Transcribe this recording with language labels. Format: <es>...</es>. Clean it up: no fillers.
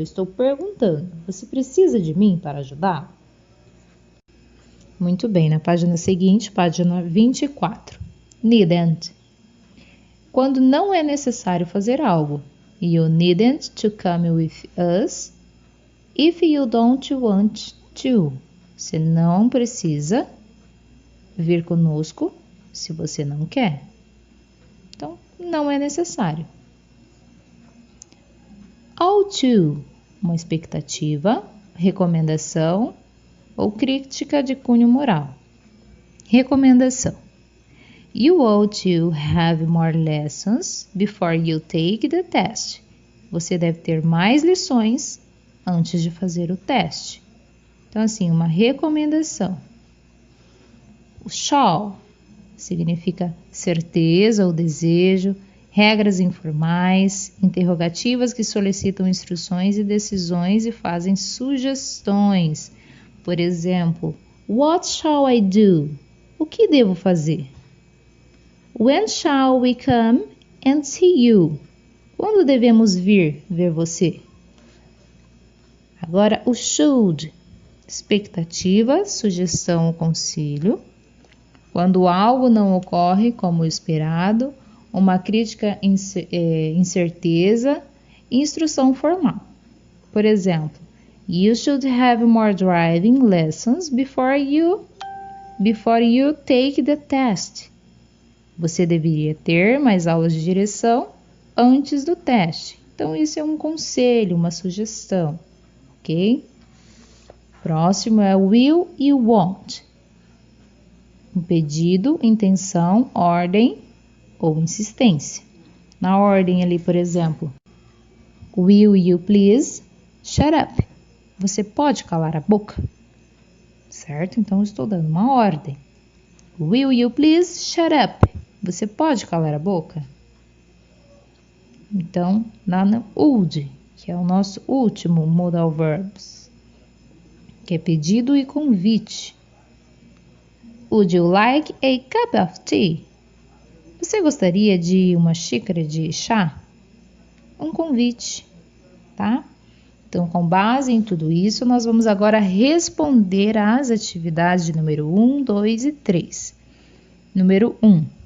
<pt>Estou perguntando, você precisa de mim para ajudá-lo? Muito bem, na página seguinte, página 24. Needn't. Quando não é necessário fazer algo.</pt> <en>You needn't to come with us if you don't want to.</en> <pt>Você não precisa vir conosco se você não quer. Então, não é necessário. Ought to, uma expectativa, recomendação ou crítica de cunho moral. Recomendação.</pt> <en>You ought to have more lessons before you take the test.</en> <pt>Você deve ter mais lições antes de fazer o teste. Então, assim, uma recomendação. O shall significa certeza ou desejo, regras informais, interrogativas que solicitam instruções e decisões e fazem sugestões. Por exemplo,</pt> <en>what shall I do?</en> <pt>O que devo fazer?</pt> <en>When shall we come and see you?</en> <pt>Quando devemos vir ver você? Agora, o should. Expectativa, sugestão ou concílio. Quando algo não ocorre como esperado, uma crítica, incerteza, instrução formal. Por exemplo,</pt> <en>you should have more driving lessons before you take the test.</en> <pt>Você deveria ter mais aulas de direção antes do teste. Então, isso é um conselho, uma sugestão, ok? Próximo é will e won't. Um pedido, intenção, ordem ou insistência. Na ordem ali, por exemplo,</pt> <en>will you please shut up?</en> <pt>Você pode calar a boca? Certo? Então, estou dando uma ordem.</pt> <en>Will you please shut up?</en> <pt>Você pode calar a boca? Então, lá no would, que é o nosso último modal verbs, que é pedido e convite.</pt> <en>Would you like a cup of tea?</en> <pt>Você gostaria de uma xícara de chá? Um convite, tá? Então, com base em tudo isso, nós vamos agora responder às atividades de número 1, 2 e 3. Número 1.</pt>